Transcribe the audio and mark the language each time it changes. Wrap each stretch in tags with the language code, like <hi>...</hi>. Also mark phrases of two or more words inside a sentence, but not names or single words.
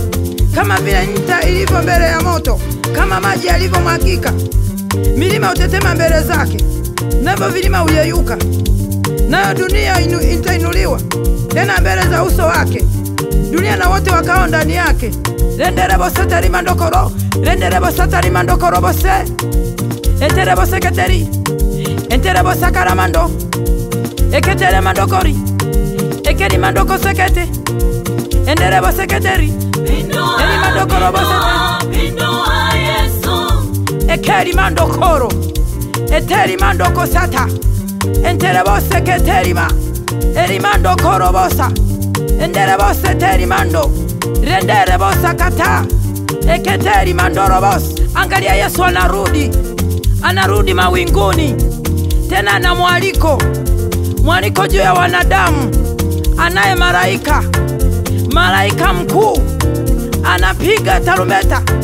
<sw>Kama vile nta ilivyo mbele ya moto, kama maji yalivyomwagika, milima utetema mbele zake, navyo vilima uyeyuka. Nayo dunia itainuliwa tena mbele za uso wake, dunia na wote wakao ndani yake. Renderebo satari mandokoro, renderebo satari mandokoro bose, enterebo seketeri, enterebo sakaramando, eketere mandokori, ekeri mandoko sekete, enderebo seketeri, eri mandokoro bose, Binoa Yesu. ekeri mandokoro, eteri mandoko sata, enterebo seketeri ma, eri mandokoro bosa, enderebo seteri mando, renderebo sakata, eketeri mandorobos. Angalia Yesu anarudi mawinguni, tena na mwaliko juu ya wanadamu. Anaye malaika mkuu anapiga tarumbeta.</sw>